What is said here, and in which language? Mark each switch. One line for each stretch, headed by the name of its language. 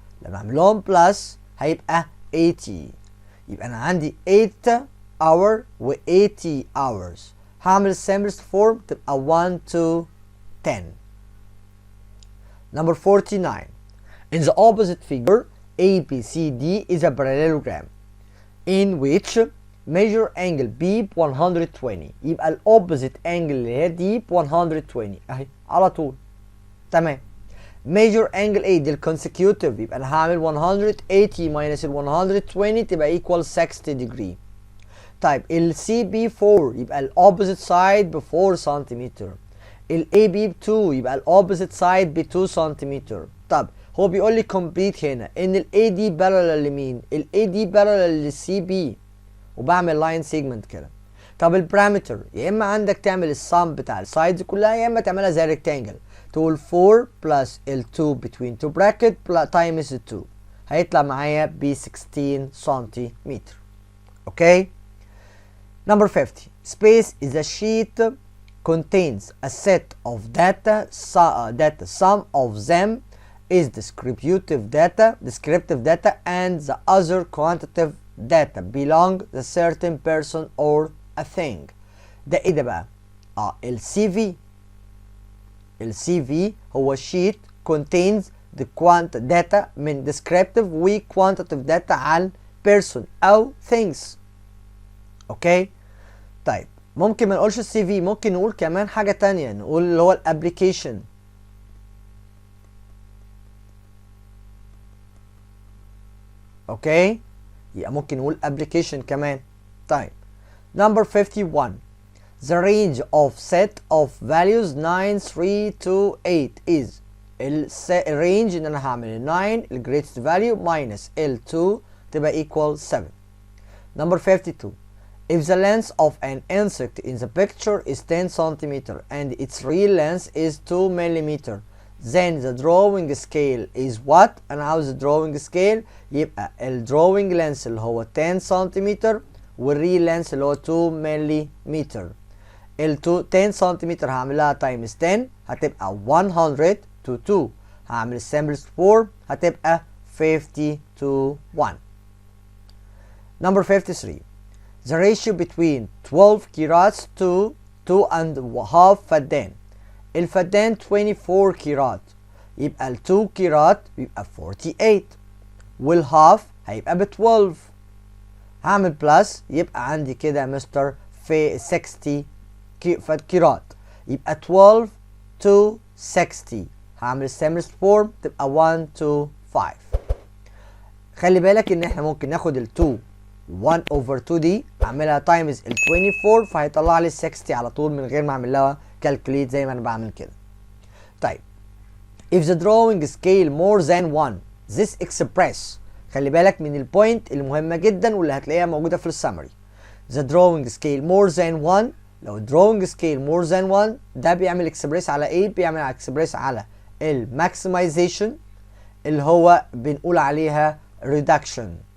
Arabic: لما اعمل لهم بلس هيبقى 80. يبقى انا عندي 8 hour و 80 hours. هعمل simplest form تبقى 1 to 10.
English: Number 49. In the opposite figure ABCD is a parallelogram in which measure angle B
Arabic: ب 120. يبقى ال opposite angle اللي هي دي ب 120 اهي على طول. تمام. measure angle A دي ال consecutive يبقى انا هعمل 180 minus ال 120 تبقى equal 60 degree. طيب ال CB4 يبقى ال opposite side ب 4 سنتيمتر. ال AB ب 2 يبقى ال opposite side ب 2 سنتيمتر. طب هو بيقول لي complete هنا ان ال AD parallel لمين؟ ال AD parallel لل CB وبعمل line segment كده. طب البارامتر يا اما عندك تعمل السم بتاع السايدز كلها يا اما تعملها زي ريكتانجل، تقول 4 بلس ال 2 between two bracket times 2 هيطلع معايا ب 16 سنتيمتر.
English: Okay. Number 50. Space is a sheet contains a set of data. Data. Some of them is descriptive data, and the other quantitative data belong to a certain person or a thing.
Arabic: ده ايه ده بقى؟ السي في. السي في هو
English: sheet contains the data من descriptive و quantitative data عن person أو things.
Arabic: اوكي؟ طيب ممكن ما نقولش السي في، ممكن نقول كمان حاجة تانية، نقول اللي هو الابليكيشن. اوكي؟ يبقى ممكن نقول application كمان.
English: طيب number 51. The range of set of values 9 3 2 8 is
Arabic: الرينج ان انا هعمل
English: 9 ال greatest value minus ال 2 تبقى equal 7. Number 52. If the length of an insect in the picture is 10 centimeter and its real length is 2 millimeter, then the drawing scale is what؟
Arabic: انا عاوز
English: drawing scale، يبقى ال drawing length اللي هو 10 سنتيمتر والريل length اللي هو 2 مليمتر.
Arabic: ال 10 سنتيمتر هعملها تايمز 10 هتبقى 100 to 2. هعمل السامبلز 4 هتبقى 50 to 1.
English: Number 53. The ratio between 12 كيرات to 2.5 فدان.
Arabic: الفدان 24 كيرات، يبقى ال 2 كيرات يبقى 48 والهاف هيبقى ب 12. هعمل بلس يبقى عندي كده مستر في 60 كيرات، يبقى 12 to 60. هعمل السامبلز فورم تبقى 1 to 5. خلي بالك ان احنا ممكن ناخد ال 2 1 over 2 دي اعملها تايمز ال 24 فهيطلع لي 60 على طول من غير ما اعمل لها كالكوليت زي ما انا بعمل كده.
English: طيب if the drawing scale more than 1 this express.
Arabic: خلي بالك من البوينت المهمه جدا واللي هتلاقيها موجوده في السمري.
English: the drawing scale more than 1.
Arabic: لو الدروينج سكيل
English: more than 1
Arabic: ده بيعمل اكسبريس على ايه؟ بيعمل اكسبريس على الماكسمايزيشن اللي هو بنقول عليها ريدكشن.